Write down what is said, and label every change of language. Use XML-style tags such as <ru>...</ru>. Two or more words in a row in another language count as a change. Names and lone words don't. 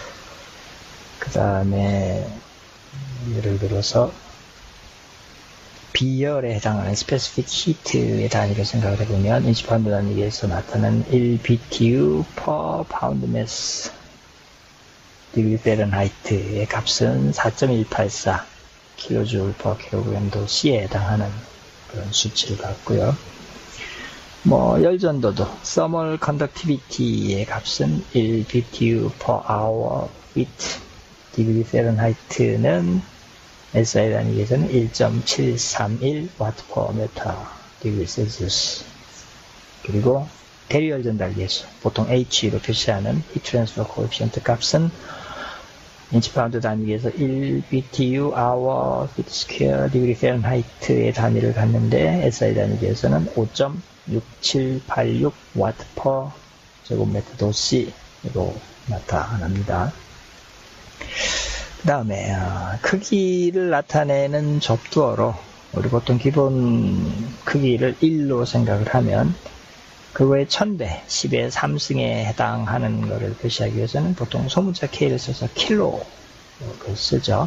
<ko>그 다음에 예를 들어서 비열에 해당하는</ko> <en>specific heat</en> <ko>의 단위로 생각을 해보면 인치 파운드 단위에서 나타나는 1</ko> <en>BTU per pound mass</en> <ko>디그리 페른하이트의 값은 4.184</ko> <en>kJ per kg C</en> <ko>에 해당하는 그런 수치를 갖고요. 열전도도</ko> <en>thermal conductivity</en> <ko>의 값은 1</ko> <en>BTU per hour with</en> <ko>디그리 페른하이트는 SI 단위에서는 1.731</ko> <en>watt per meter</en> <ko>디그리 셀시우스. 그리고 대리열 전달 계수, 보통 H로 표시하는</ko> <en>Heat Transfer Coefficient</en> <ko>값은 인치 파운드 단위에서 1</ko> <en>BTU hour feet square degree Fahrenheit</en> <ko>의 단위를 갖는데 SI 단위에서는 5.6786</ko> <en>watt per</en> <ko>제곱미터 도시로 나타납니다. 그 다음에 크기를 나타내는 접두어로 우리 보통 기본 크기를 1로 생각을 하면 그거의 1000배, 10의 3승에 해당하는 것을 표시하기 위해서는 보통 소문자 K를 써서 킬로를 쓰죠.</ko>